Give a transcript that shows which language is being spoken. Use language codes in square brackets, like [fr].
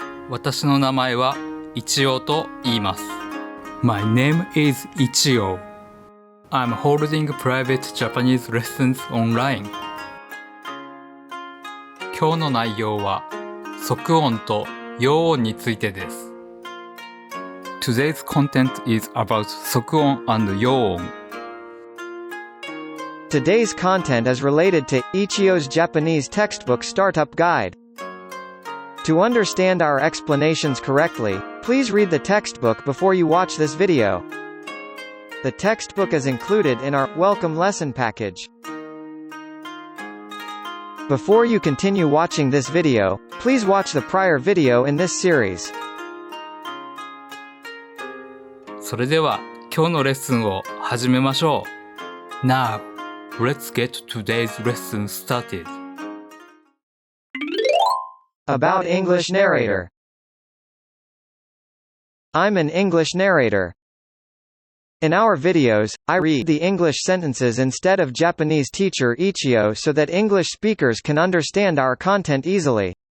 [ja] 私の名前はIchiyoと言います。 [en] My name is Ichiyo. I'm holding private Japanese lessons online. [ja] 今日の内容は即音とよう音についてです。 [en] Today's content is about 即音 and よう音。 Today's content is related to Ichiyo's Japanese textbook startup guide. To understand our explanations correctly, please read the textbook before you watch this video. The textbook is included in our welcome lesson package. Before you continue watching this video, please watch the prior video in this series. [ja] それでは今日のレッスンを始めましょう。 [en] Now, let's get today's lesson started. About English narrator. I'm an English narrator. In our videos, I read the English sentences instead of Japanese teacher Ichiyo so that English speakers can understand our content easily.